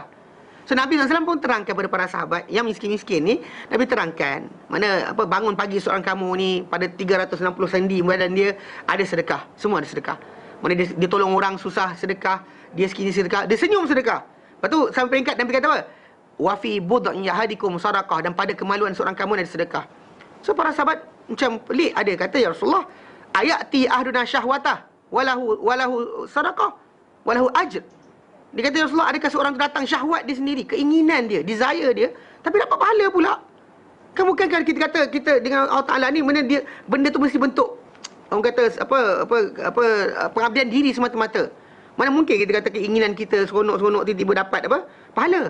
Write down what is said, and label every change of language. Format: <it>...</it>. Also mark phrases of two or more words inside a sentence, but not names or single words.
<ms>So Nabi SAW pun terangkan kepada para sahabat yang miskin-miskin ni, Nabi terangkan mana bangun pagi seorang kamu ni pada 360 sendi badan dia ada sedekah. Semua ada sedekah. Mana dia tolong orang susah sedekah, dia sekini sedekah, dia senyum sedekah. Lepas tu sampai peringkat Nabi kata apa?</ms> <ar>Wa fi bud'in yahadikum sadaqah,</ar> <ms>dan pada kemaluan seorang kamu ada sedekah. So para sahabat macam pelik, ada kata, ya Rasulullah,</ms> <ar>ayati ahduna syahwatah walahu sadaqah walahu ajr.</ar> <ms>Dia kata, ya Rasulullah, adakah seorang tu datang syahwat dia sendiri, keinginan dia, desire dia, tapi dapat pahala pula? Kan bukan kan kita kata kita dengan Allah Ta'ala ni, benda tu mesti bentuk orang kata pengabdian diri semata-mata. Mana mungkin kita kata keinginan kita seronok-seronok tiba-tiba dapat pahala.</ms>